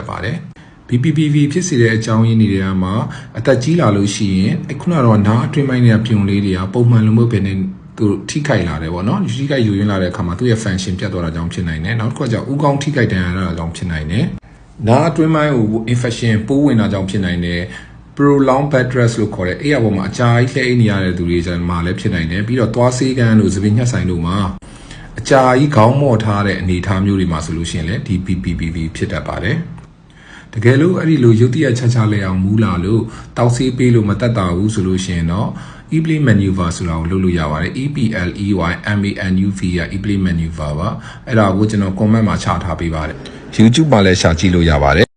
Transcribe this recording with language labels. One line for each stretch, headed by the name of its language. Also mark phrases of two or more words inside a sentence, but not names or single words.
Burmese: ပါတယ် BPPV ဖြစ်စေတဲ့အကြောင်းရင်းတွေမှာအသက်ကြီးလာလို့ရှိရင်ခုနကတော့နားအတွင်းပိုင်းတွေကပြုံလေးတွေကပုံမှန်လိုမျိုးပဲနေသူထိခိုက်လာတယ်ပေါ့နော်ထိခိုက်ယူရ င်းလာတဲ့အခါမှာသူ့ရဲ့ function ပြတ်သွားတာကြောင့်ဖြစ်နိုင်တယ်နောက်တစ်ခုကကြောင့်ဥကောင်းထိခိုက်ဒဏ်ရာရတာကြောင့်ဖြစ်နိုင်တယ်နားအတွင်းပိုင်းကို infection ပိုးဝင်တာကြော င့်ဖြစ်နိုင်တယ်
English: prolonged bed rest
Burmese: လို့ခေါ်တဲ့အဲ့အပေါ်မှာအကြာကြီးလှဲနေရတဲ့သူတွေကျမှလည်းဖြစ်နိုင်တယ်ပြီးတော့သွားဆေးကန်းလို့သပင်ညှက်ဆိုင်တို့မှာအကြာကြီးခေါင်းမော့ထားတဲ့အနေအထားမျိုးတွေမှာဆိုလို့ရှိရင်လည်းဒီ BPPV ဖြစ်တတ်ပါတယ်တကယ်လို့အဲ့ဒီလိုရုတ်တရက်ခြားခြားလဲအောင်မူးလာလို့တောက်ဆေးပေးလို့မတက်တာဘူးဆိုလို့ရှိရင်တော့
English: E-play maneuver
Burmese: ဆိုတာကိုလုပ်လို့ရပါတယ်
English: EPLEY MANUV
Burmese: က
English: E-play maneuver
Burmese: ပါအဲ့ဒါကိုကျွန်တော် comment မှာချထားပေးပါတယ် YouTube မှာလည်းရှာကြည့်လို့ရပါတယ်